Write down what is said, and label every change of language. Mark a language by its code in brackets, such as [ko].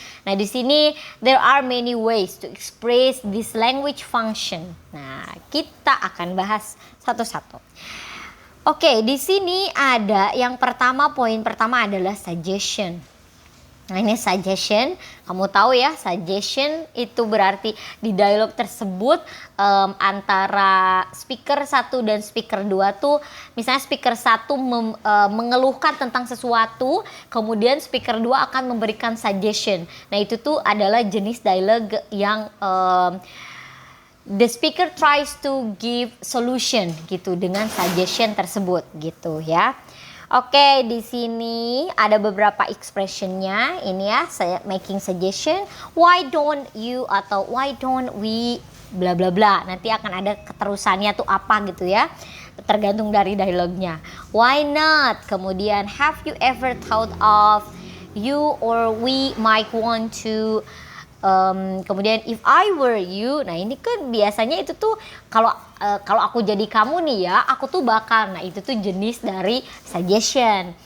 [en] Nah, [id] di sini [en] there are many ways to express this language function. [id] Nah, kita akan bahas satu-satu. Oke, di sini ada yang pertama, poin pertama adalah suggestion. Nah, ini suggestion, kamu tahu ya, suggestion itu berarti di dialog tersebut antara speaker 1 dan speaker 2 tuh, misalnya speaker 1 mengeluhkan tentang sesuatu, kemudian speaker 2 akan memberikan suggestion. Nah, itu tuh adalah jenis dialog yang [en] the speaker tries to give solution [id] gitu dengan suggestion tersebut gitu ya. Oke, di sini ada beberapa expressionnya. Ini ya, saya [en] making suggestion. Why don't you atau why don't we bla bla bla. [id] Nanti akan ada keterusannya tuh apa gitu ya. Tergantung dari dialognya. [en] Why not? Kemudian have you ever thought of, you or we might want to. [id] Kemudian [en] if I were you, [id] nah ini kan biasanya itu tuh kalau aku jadi kamu nih ya, aku tuh bakal, nah itu tuh jenis dari suggestion.